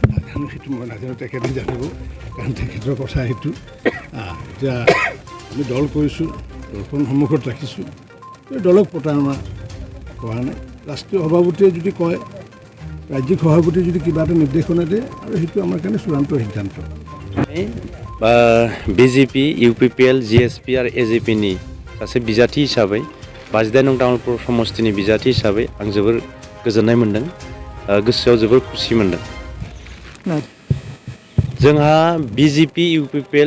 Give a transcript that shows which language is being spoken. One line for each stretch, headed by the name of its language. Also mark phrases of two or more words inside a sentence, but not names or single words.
Assamese: নাজানো সেইটো মই নাজানো তেখেতে জানিব কাৰণ তেখেতৰ কথা সেইটো এতিয়া আমি দল কৰিছোঁ দলখন সন্মুখত ৰাখিছোঁ এই দলক প্ৰতাৰণা কৰা নাই ৰাষ্ট্ৰীয় সভাপতিয়ে যদি কয় ৰাজ্যিক সভাপতিয়ে যদি কিবা এটা নিৰ্দেশনা দিয়ে আৰু সেইটো আমাৰ কাৰণে চূড়ান্ত সিদ্ধান্ত
Bodo: BJP, UPPL, GSP आरो AJPनि सासे बिजाथि हिसाबै 52 नं तामुलपुर समस्तिनि बिजाथि हिसाबै आं जोबोर गोजोननाय मोन्दों गोसोआव जोबोर खुसि मोन्दों जोंहा BJP, UPPL,